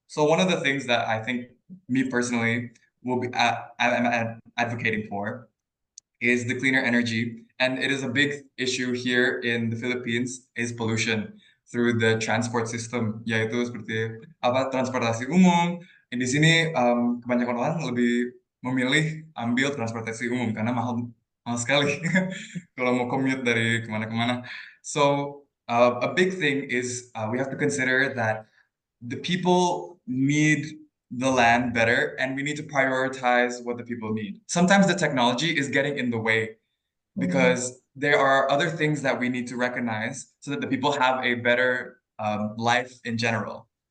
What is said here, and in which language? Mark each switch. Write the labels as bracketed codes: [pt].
[en] So one of the things that I think me personally I'm advocating for is the cleaner energy. And it is a big issue here in the Philippines is pollution through the transport system, [id] yaitu seperti transportasi umum. Di sini kebanyakan orang lebih memilih ambil transportasi umum karena mahal sekali kalau mau commute dari kemana-kemana. [en] So a big thing is we have to consider that the people need the land better and we need to prioritize what the people need. Sometimes the technology is getting in the way because there are other things that we need to recognize so that the people have a better life in general.